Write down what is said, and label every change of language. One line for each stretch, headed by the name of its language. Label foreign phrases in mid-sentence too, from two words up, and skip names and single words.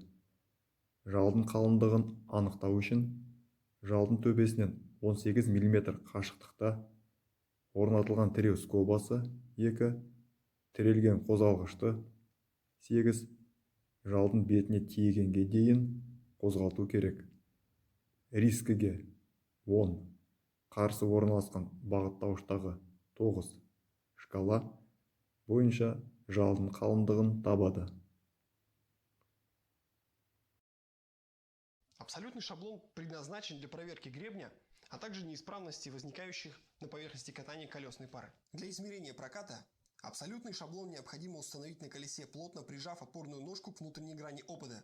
Kazakh: Жалдың қалыңдығын анықтау үшін жалдың төбесінен 18 мм қашықтықта орнатылған тіреу скобасы 2, тірелген қозғалғышты 8, жалдың бетіне тиегенге дейін қозғалту керек. Рискіге 10, қарсы орналасқан бағыттауыштағы 9 шкала бойынша жалдың қалыңдығын табады.
Russian: Абсолютный шаблон предназначен для проверки гребня, а также неисправностей, возникающих на поверхности катания колесной пары. Для измерения проката абсолютный шаблон необходимо установить на колесе, плотно прижав опорную ножку к внутренней грани обода.